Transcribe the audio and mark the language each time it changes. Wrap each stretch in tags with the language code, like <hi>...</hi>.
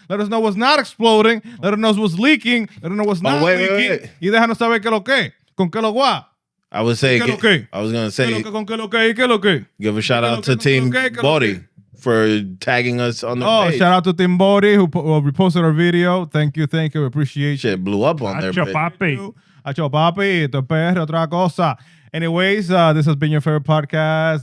<en>Let us know what's not exploding. Let us know what's leaking. Let us know what's not leaking. Wait.</en> <es>Y déjanos saber qué lo que. Con qué lo gua.</es> <en>I was saying, Okay. I was gonna say,</en> <es>Con qué lo que. Qué lo que.</es> <en>give a shout out to Team Body for tagging us on the page. Shout out to Team Body who reposted our video. Thank you. We appreciate you. Shit blew up on their</en> <es>Acho,</es> <en>page.</en> <es>papi. Acho papi, esto es PR, otra cosa.</es> <en>Anyways, this has been your favorite podcast.</en>